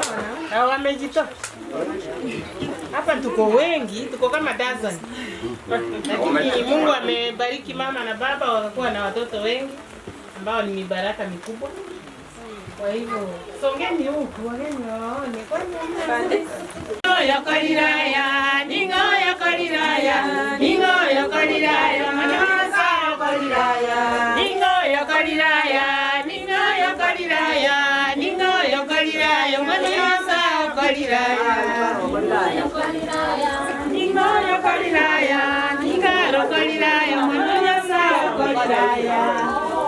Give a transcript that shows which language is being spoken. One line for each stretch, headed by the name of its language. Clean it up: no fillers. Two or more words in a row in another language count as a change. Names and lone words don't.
Swahili: Wamejitoa. Hapa tuko wengi, tuko kama dozen. Lakini Mungu amebariki mama na baba wakakuwa na watoto wengi ambao ni mibaraka mikubwa. Kwa hivyo songeni huku, wageni waone.
Gusii: Ningoyo koliraya, ningoyo koliraya, ningoyo koliraya, manasa koliraya, ningoyo koliraya, ningoyo koliraya, ningoyo koliraya, manasa koliraya, ningoyo koliraya, ningoyo koliraya, ningaro koliraya, manasa koliraya.